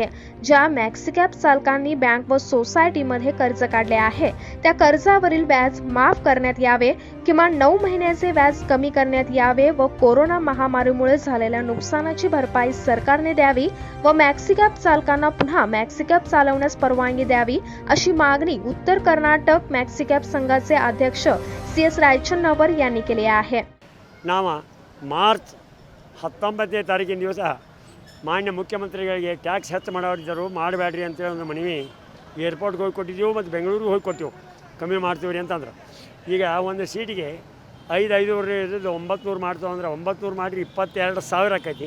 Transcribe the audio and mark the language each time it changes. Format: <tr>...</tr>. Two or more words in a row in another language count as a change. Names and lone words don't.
<mr>ज्या मॅक्सिकॅब चालकांनी बँक व सोसायटीमध्ये कर्ज काढले आहे त्या कर्जावरील व्याज माफ करण्यात यावे, किमान 9 महिन्याचे व्याज कमी करण्यात यावे व कोरोना महामारीमुळे झालेल्या नुकसानाची भरपाई सरकारने द्यावी व मॅक्सिकॅब चालकांना पुन्हा मॅक्सिकॅब चालवण्यास परवानगी द्यावी, अशी मागणी उत्तर कर्नाटक मॅक्सिकॅब संघाचे अध्यक्ष CS ರಾಯಚನ್ನವರ್ यांनी केली आहे.</mr> <kn>ನಾವು ಮಾರ್ಚ್ 19ನೇ ತಾರೀಕಿನ ದಿವಸ ಮಾನ್ಯ ಮುಖ್ಯಮಂತ್ರಿಗಳಿಗೆ ಟ್ಯಾಕ್ಸ್ ಹೆಚ್ಚು ಮಾಡೋರಿದ್ದರು, ಮಾಡಬೇಡ್ರಿ ಅಂತೇಳಿ ಒಂದು ಮನವಿ ಏರ್ಪೋರ್ಟ್ಗೆ ಹೋಗಿ ಕೊಟ್ಟಿದ್ದೀವಿ ಮತ್ತು ಬೆಂಗಳೂರಿಗೆ ಹೋಗಿ ಕೊಟ್ಟಿವು, ಕಮ್ಮಿ ಮಾಡ್ತೀವಿ ರೀ ಅಂತಂದ್ರೆ. ಈಗ ಒಂದು ಸೀಟಿಗೆ 5,500 ಇರೋದು 900 ಮಾಡ್ತಾವೆ ಅಂದ್ರೆ 900 ಮಾಡಿರಿ 22,000 ಆಕೈತಿ.</kn>